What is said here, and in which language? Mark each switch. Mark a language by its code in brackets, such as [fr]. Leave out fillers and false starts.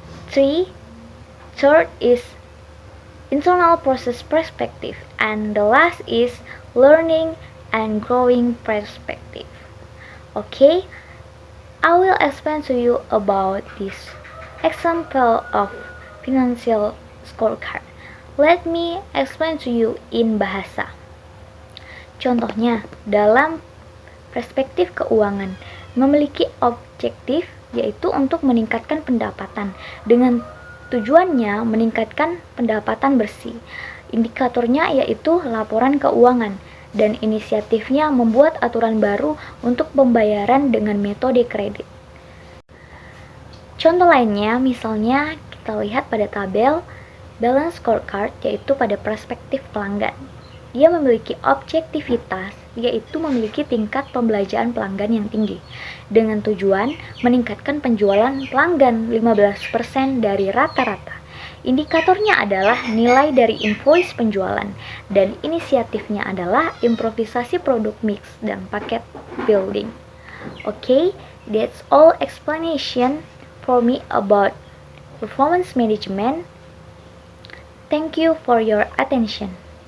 [en] Third is internal process perspective. And the last is learning and growing perspective. Okay, I will explain to you about this example of financial scorecard. Let me explain to you in bahasa. [id] Contohnya, dalam perspektif keuangan, memiliki objektif yaitu untuk meningkatkan pendapatan dengan tujuannya meningkatkan pendapatan bersih. Indikatornya yaitu laporan keuangan dan inisiatifnya membuat aturan baru untuk pembayaran dengan metode kredit. Contoh lainnya misalnya kita lihat pada tabel balance scorecard yaitu pada perspektif pelanggan. Dia memiliki objektivitas yaitu memiliki tingkat pembelanjaan pelanggan yang tinggi dengan tujuan meningkatkan penjualan pelanggan 15% dari rata-rata. Indikatornya adalah nilai dari invoice penjualan dan inisiatifnya adalah improvisasi produk mix dan paket building. [en] Okay, that's all explanation for me about performance management. Thank you for your attention.